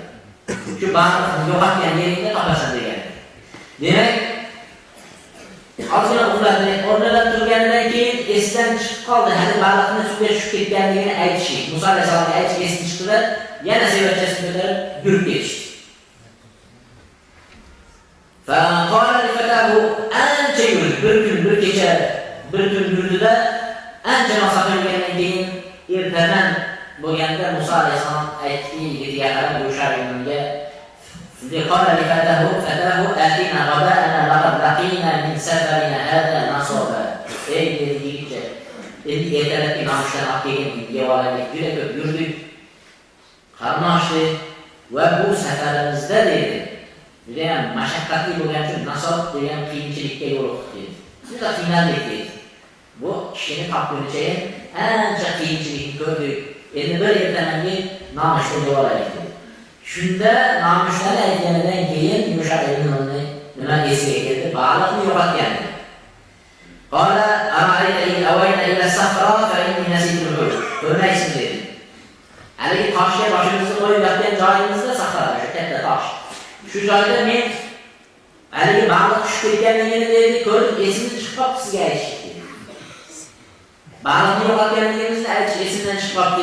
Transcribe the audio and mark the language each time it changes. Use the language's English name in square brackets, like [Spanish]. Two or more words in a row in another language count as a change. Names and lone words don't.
[Uzbek] Shu baliqni yo'qotgan yeringda topasan degan. Demak, Ozgina uxladi, o'rnidan turganidan keyin esidan chiqib qoldi. Hali baliqni suvga tushib ketganligini aytishi. Musa alayhisolamga aytib esidan chiqdi, yana sevachasini ko'tarib yurib ketishdi. [Arabic] فقال لفتاه [Uzbek] ancha yurdi, bir kun, bir kecha, bir tun yurdida ancha masofa yurgandan keyin ertadan bo'lganda Musa alayhisolam aytdi yigitiga qarab o'sha yonga [Arabic] قال لفتاه آتنا غداءنا لقد لقينا من سفرنا هذا نصبا. [Uzbek] Ey dedi yigitcha, endi ertalabki nonushtan olib kelgan yevalarga juda ko'p yurdik, qarni ochdi va bu safarimizda dedi, judayam mashaqqatli bo'lgani uchun nasob degan qiyinchilikka yo'liqdik dedi. Juda qiynaldik dedi. Bu kishini topguncha ancha qiyinchilikni ko'rdik. Endi bir ertamangi nonushta yevalaylik dedi. Shunda nonushtan aytganidan keyin yumshoq ilmni nima esiga keldi? Baliqni yo'qotgan. [Arabic] قال أرأيت إذ أوينا إلى الصخرة فإني نسيت الحوت. [Uzbek] Ko'rmaysizmi dedi. Haligi toshga boshimizni qo'yib yotgan joyimizda sahra, o'sha katta tosh. Shu joyda men haligi baliq tushib ketganligini dedi, ko'rib esimni chiqib qoldi sizga aytishdi. Baliqni yo'qotganligimizni aytish esimdan chiqib qoldi.